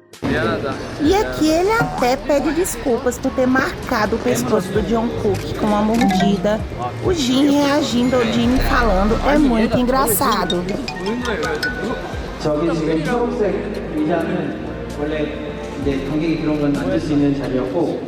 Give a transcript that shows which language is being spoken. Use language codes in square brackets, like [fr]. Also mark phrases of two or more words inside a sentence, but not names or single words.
[ko] 미안하다. [pt] E aqui ele até pede desculpas por ter marcado o pescoço do Jungkook com uma mordida. O Jin reagindo ao Jimmy falando é muito engraçado. [ko] 보는 거예요. 저기 지금 초록색 의자는 원래 이제 관객이 들어오면 앉을 수 있는 자리였고